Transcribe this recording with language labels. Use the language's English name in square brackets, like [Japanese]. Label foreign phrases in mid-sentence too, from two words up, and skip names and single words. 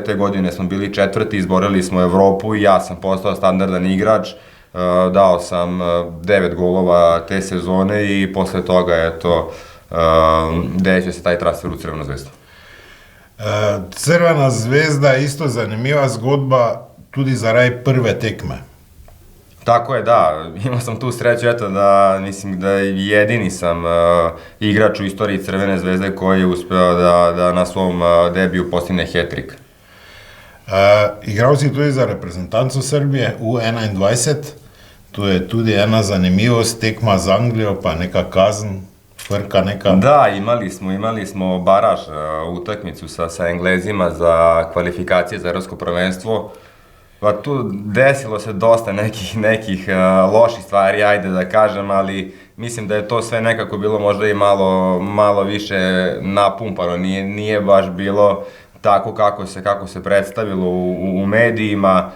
[Serbian] Te godine smo bili 4. izborili smo Evropu i ja sam postao standardan igrač. Dao sam 9 golova te sezone i posle toga desio se taj transfer u Crvenu zvezdu. [Slovenian] Crvena zvezda je isto zanimiva zgodba tudi zaradi prve tekme. [Serbian] Tako je, da. Imao sam tu sreću, eto, da mislim da jedini sam igrač u istoriji Crvene zvezde koji je uspeo da na svom debiju postigne hat-trick. [Slovenian] Igral si tudi za reprezentanco Srbije U21. Tu je tudi ena zanimivost, tekma z Anglijo, pa neka kazen, frka neka. [Serbian] Da, imali smo baraž, utakmicu sa Englezima za kvalifikacije za evropsko prvenstvo. Pa tu desilo se dosta nekih loših stvari, ajde da kažem, ali mislim da je to sve nekako bilo možda i malo više napumpano, nije baš bilo tako kako se predstavilo u medijima.